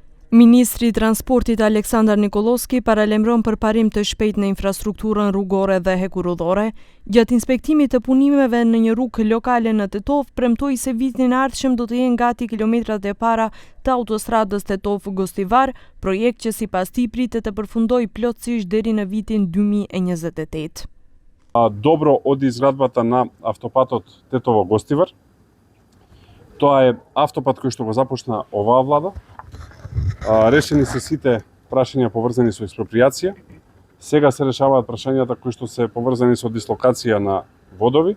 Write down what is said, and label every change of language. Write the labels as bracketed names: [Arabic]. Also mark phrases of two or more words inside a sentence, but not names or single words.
[Albanian] Ministri I Transportit Aleksandar Nikollovski paralemron përparim të shpejtë në infrastrukturën rrugore dhe hekurudhore. Gjatë inspektimit të punimeve në një rrugë lokale në Tetov, premtoi se vitin e ardhshëm do të jenë gati kilometrat e para të autostradës Tetov-Gostivar, projekt që sipas tij pritet të përfundojë plotësisht deri në vitin 2028. [Macedonian] Добро од изградбата на автопатот Тетово-Гостивар. Тоа е автопат кој што го започна оваа влада. Решени се сите прашања поврзани со експроприација. Сега се решаваат прашањата кои што се поврзани со дислокација на водови.